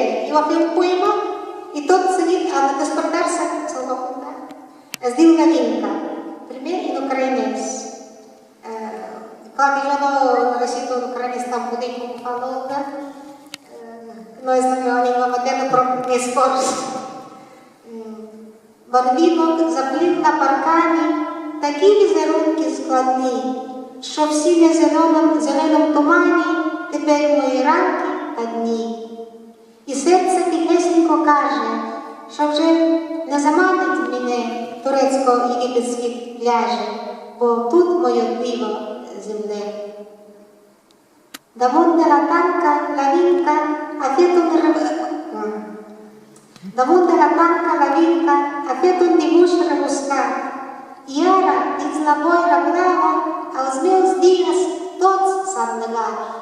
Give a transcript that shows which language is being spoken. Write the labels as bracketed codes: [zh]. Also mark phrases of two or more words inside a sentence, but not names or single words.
[ca] I va fer un poema i tot seguit, al despertar-se, se'l va apuntar. Es diu Navinka, primer en ucraïnès. Clar que jo no recito en ucraïnès tan bonic com fa l'Olga, no és la meva llengua materna, però m'esforç. [uk] Барвінок заплів на паркані такі візерунки складні, що всі на зеленому тумані тепер мої ранки та дні. І серце тихесенько каже, що вже не заманить мене турецько-єгипетських пляжів, бо тут моє диво земне. [ca] Damunt de la tanca, la vinca ha fet un dibuix rebuscat i ara, dins la boira blava, els meus dies tots s'han negat.